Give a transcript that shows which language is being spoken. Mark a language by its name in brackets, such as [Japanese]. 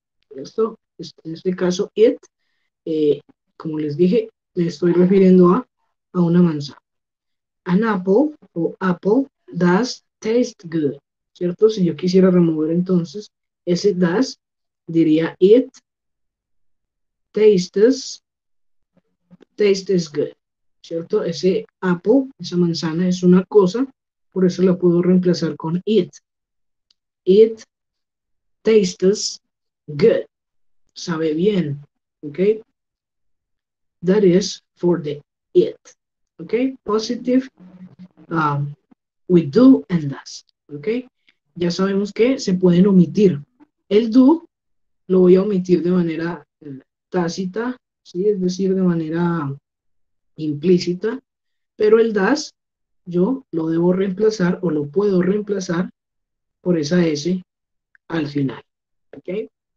[Spanish] Esto, en este caso, it, como les dije, me estoy refiriendo a una manzana. [English] An apple o apple does taste good. [Spanish] ¿Cierto? Si yo quisiera remover entonces ese does, diría [English] it tastes good. [Spanish] ¿Cierto? Ese apple, esa manzana es una cosa, por eso la puedo reemplazar con it. [English] It tastes good. [Spanish] Sabe bien. [English] ¿Ok? That is for the it. ¿Ok? Positive with do and does. ¿Ok? [Spanish] Ya sabemos que se pueden omitir. El do lo voy a omitir de manera tácita, ¿sí? Es decir, de manera implícita, pero el does yo lo debo reemplazar o lo puedo reemplazar por esa S al final. ¿Ok?